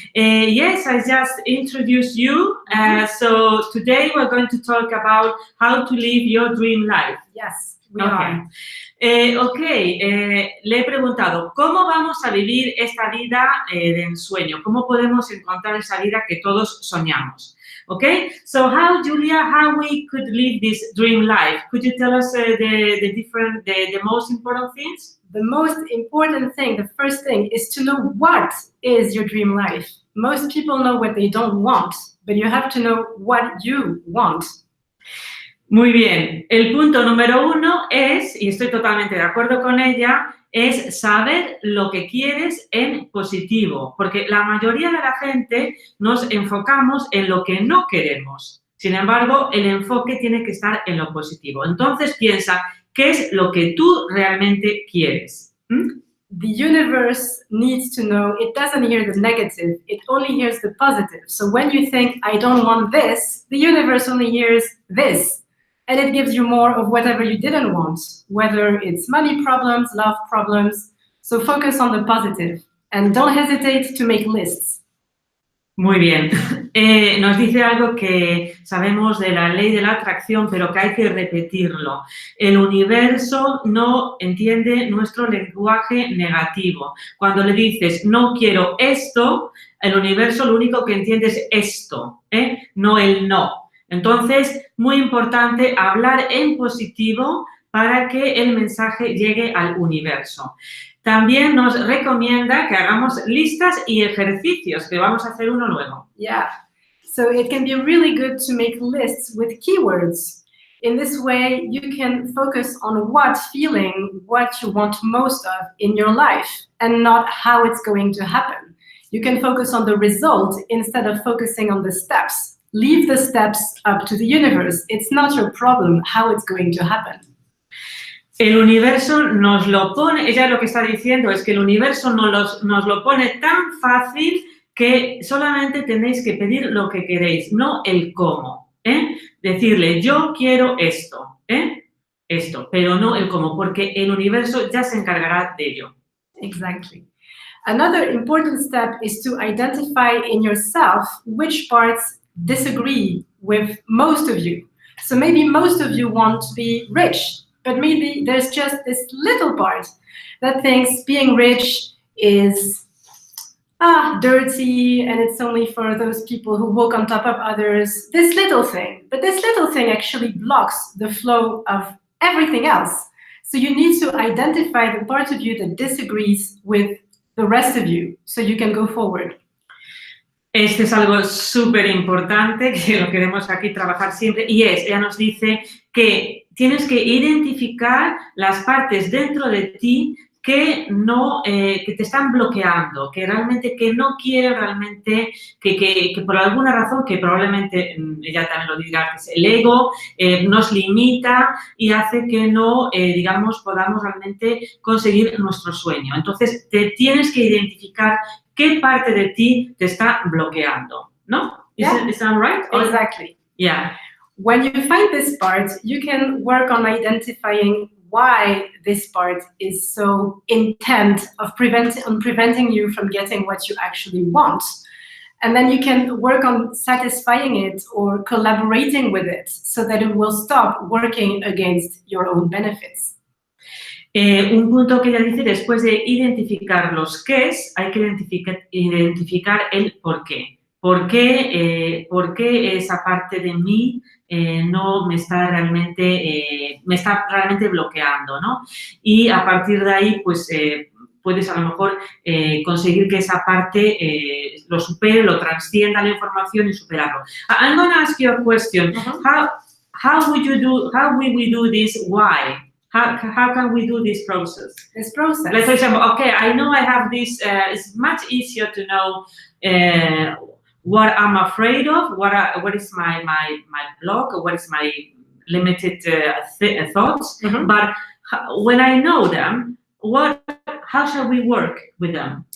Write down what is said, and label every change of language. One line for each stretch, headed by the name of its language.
English: Yes, I just introduced you. So today we're going to talk about how to live your dream life. Yes, we are.
Spanish: Le he preguntado, ¿cómo vamos a vivir esta vida de ensueño? ¿Cómo podemos encontrar esa vida que todos soñamos?
English: Okay, so how we could live this dream life? Could you tell us the most important things? The most important thing, the first thing, is to know what is your dream life. Most people know what they don't want, but you have to know what you want.
Spanish: Muy bien. El punto número 1 es, y estoy totalmente de acuerdo con ella, es saber lo que quieres en positivo, porque la mayoría de la gente nos enfocamos en lo que no queremos. Sin embargo, el enfoque tiene que estar en lo positivo. Entonces piensa, ¿qué es lo que tú realmente quieres?
English: The universe needs to know, it doesn't hear the negative, it only hears the positive. So when you think, I don't want this, the universe only hears this. And it gives you more of whatever you didn't want, whether it's money problems, love problems. So focus on the positive and don't hesitate to make lists.
Spanish: Muy bien. Nos dice algo que sabemos de la ley de la atracción, pero que hay que repetirlo. El universo no entiende nuestro lenguaje negativo. Cuando le dices, no quiero esto, el universo lo único que entiende es esto, no el no. Entonces, muy importante hablar en positivo para que el mensaje llegue al universo. También nos recomienda que hagamos listas y ejercicios, que vamos a hacer uno luego.
English: Yeah, so it can be really good to make lists with keywords. In this way, you can focus on what feeling, what you want most of in your life, and not how it's going to happen. You can focus on the result instead of focusing on the steps. Leave the steps up to the universe. It's not your problem how it's going to happen.
Spanish: El universo nos lo pone, ella lo que está diciendo es que el universo nos lo pone tan fácil que solamente tenéis que pedir lo que queréis, no el cómo. Decirle, yo quiero esto, esto, pero no el cómo, porque el universo ya se encargará de ello.
English: Exactly. Another important step is to identify in yourself which parts disagree with most of you. So maybe most of you want to be rich, but maybe there's just this little part that thinks being rich is dirty and it's only for those people who walk on top of others. This little thing, but this little thing actually blocks the flow of everything else. So you need to identify the part of you that disagrees with the rest of you so you can go forward.
Spanish: Este es algo súper importante que lo queremos aquí trabajar siempre y ella nos dice que tienes que identificar las partes dentro de ti que te están bloqueando, que realmente que no quiere realmente, que por alguna razón, que probablemente ella también lo dirá, que es el ego, nos limita y hace que no, digamos, podamos realmente conseguir nuestro sueño. Entonces, te tienes que identificar qué parte de ti te está bloqueando, ¿no?
English: Is that right? Exactly. Yeah. When you find this part, you can work on identifying why this part is so intent on preventing you from getting what you actually want. And then you can work on satisfying it or collaborating with it so that it will stop working against your own benefits.
Spanish: Un punto que ella dice, después de identificar los qués, hay que identificar el por qué. ¿Por qué esa parte de mí no me está realmente bloqueando, ¿no? Y a partir de ahí, pues, puedes a lo mejor conseguir que esa parte lo supere, lo transcienda la información y superarlo.
English: I'm going to ask you a question. How will we do this? Why? How can we do this process? Like, for example, okay, I know I have this, it's much easier to know what I'm afraid of, what is my block, or what is my limited thoughts, but when I know them, how shall we work with them?